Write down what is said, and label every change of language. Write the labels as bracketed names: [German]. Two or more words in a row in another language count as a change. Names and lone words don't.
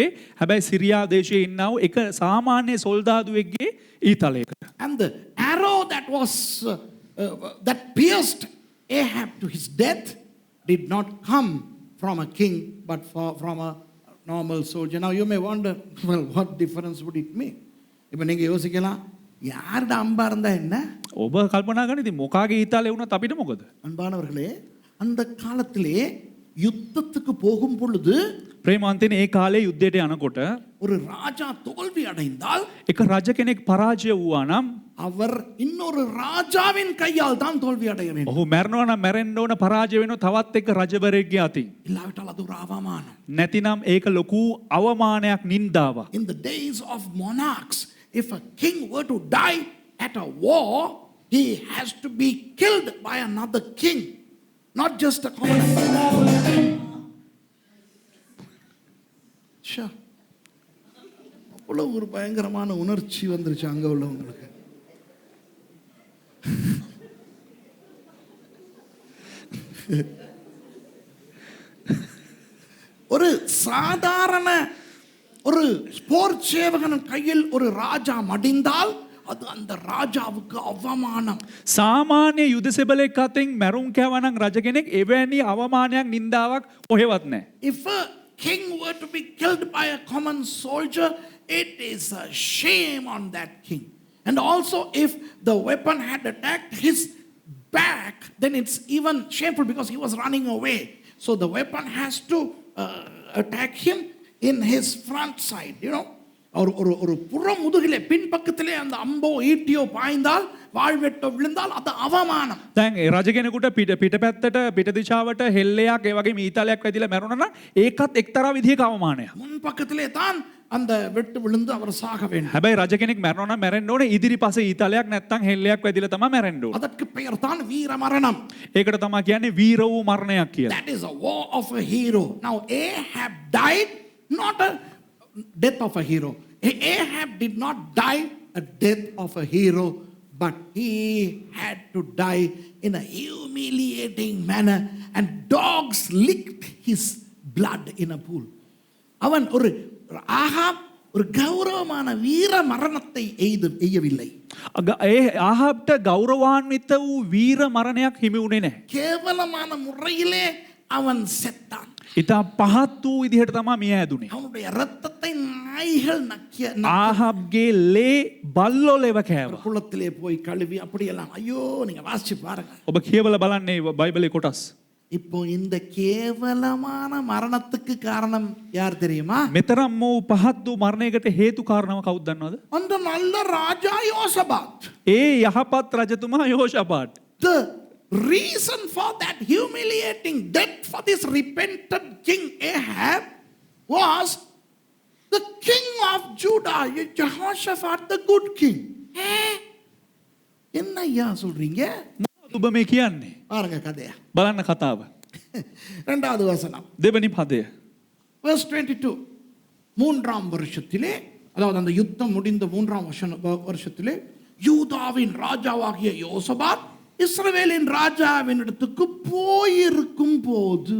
[Sinhala] හැබැයි සිරියා දේශයේ ඉන්නා වූ එක සාමාන්‍ය සොල්දාදුවෙක්ගේ ඊතලයකට. [English] And the arrow that pierced Ahab to his death did not come from a king but from a normal soldier. Now you may wonder, well, what difference would it make? [Tamil] இப்போ நீங்க யோசிக்கலாம், யாருட அம்பா இருந்தா என்ன? [Sinhala] ඔබ කල්පනා කරන්න ඉතින් මොකාගේ ඊතලේ වුණත් අපිට මොකද? [Tamil] அன்பானவர்களே, அந்த காலத்திலே யுத்தத்துக்கு போகும் பொழுது [Sinhala] ප්‍රේමවන්තයනි ඒ කාලේ යුද්ධයට යනකොට [Tamil] ஒரு ராஜா தோல்வி அடைந்தால் [Sinhala] එක රජ කෙනෙක් පරාජය වුණා නම් [Tamil] அவர் இன்னொரு ராஜாவின் கையால் தான் தோல்வி அடைய வேண்டும். [Sinhala] ඔහු මැරෙනවා නම් මැරෙන්න ඕන පරාජය වෙනවා තවත් එක රජවරයෙක්ගේ අතින්. [Tamil] இல்லாவிட்டால் அது ஒரு அவமானம். [Sinhala] නැතිනම් ඒක ලොකු අවමානයක් නින්දාවක්. [English] In the days of monarchs, if a king were to die at a war, he has to be killed by another king, not just a common. Sure. [Tamil] அவ்வளவு ஒரு பயங்கரமான உணர்ச்சி வந்துருச்சு அங்க உள்ளவங்களுக்கு. ஒரு சாதாரண ஒரு போர் சேவகன் கையில் ஒரு ராஜா மடிந்தால் அது அந்த ராஜாவுக்கு அவமானம். [Sinhala] සාමාන්‍ය යුද සෙබලෙක් අතින් මැරුම් කෑවනම් රජ කෙනෙක් එවැනි අවමානයක් නින්දාවක් කොහෙවත් නැහැ. [English] If a king were to be killed by a common soldier, it is a shame on that king. And also, if the weapon had attacked his back, then it's even shameful because he was running away. So the weapon has to attack him in his front side, you know. [Tamil] ஒரு புற முதுகிலே பின்பக்கத்திலே அந்த அம்போ ஈட்டியோ பாய்ந்தால் வாழ்வெட்டோ விழுந்தால் அது அவமானம். [Sinhala] දැන් ඒ රජ කෙනෙකුට පිටපැත්තට පිට දිශාවට හෙල්ලයක් ඒ වගේ මීතලයක් වැදිලා මැරුණා නම් ඒකත් එක්තරා විදිහක අවමානයක්. [Tamil] முன் பக்கத்திலே தான் அந்த வெட்டு விழுந்து அவர் சாக வேண்டும். [Sinhala] හැබැයි රජ කෙනෙක් මැරෙනවා නම් මැරෙන්න ඕනේ ඉදිරිපස ඊතලයක් නැත්තම් හෙල්ලයක් වැදිලා තමයි මැරෙන්න ඕනේ. [Tamil] அதற்கு பெயர் தான் வீர மரணம். [Sinhala] ඒකට තමයි කියන්නේ වීර වූ මරණයක් කියලා. [English] That is a war of a hero. Now Ahab died not a death of a hero. Ahab did not die a death of a hero, but he had to die in a humiliating manner, and dogs licked his blood in a pool. [Tamil] அவன் ஒரு ஆகாப் ஒரு கௌரவமான வீர மரணத்தை எய்யவில்லை. [Sinhala] ආහාබ්ට ගෞරවාන්විත වූ වීර මරණයක් හිමි වුණේ නැහැ. [Tamil] கேவலமான முறையிலே அவன் செத்தான். [Sinhala] ඉතා පහත් වූ විදිහට තමයි මිය ඇදුනේ. [Tamil] அவனுடைய இரத்தத்தை நாய்கள் நக்கிய [Sinhala] ආහාබ්ගේ ලේ බල්ලෝ ලෙව කෑවා. [Tamil] குளத்திலே போய் கழுவி அப்படியெல்லாம் ஐயோ நீங்க வாசிச்சு பாருங்க. [Sinhala] ඔබ කියවලා බලන්නේ බයිබලේ කොටස්. [Tamil] இப்போ இந்த கேவலமான மரணத்துக்கு காரணம் யார் தெரியுமா? [Sinhala] මෙතරම් වූ පහත් වූ මරණයකට හේතු කාරණාව කවුද දන්නවද? [Tamil] அந்த நல்ல ராஜா யோசபாத். [Sinhala] ඒ යහපත් රජතුමා යහෝෂාපාත්. [English] The reason for that humiliating death for this repentant king Ahab was the king of Judah, Jehoshaphat, the good king. [Tamil] என்ன ஐயா சொல்றீங்க? [Sinhala] මොනවද ඔබ මේ කියන්නේ? [Tamil] பாருங்க கதையா. [Sinhala] බලන්න කතාව. [Tamil] இரண்டாவது வசனம். [Sinhala] දෙවනි පදය. [English] verse 22. [Tamil] மூன்றாம் வருஷத்திலே, அதாவது அந்த யுத்தம் முடிந்த மூன்றாம் வருஷத்திலே யூதாவின் ராஜாவாகிய யோசபாத் இஸ்ரவேலின் ராஜாவின் இடத்துக்கு போயிருக்கும் போது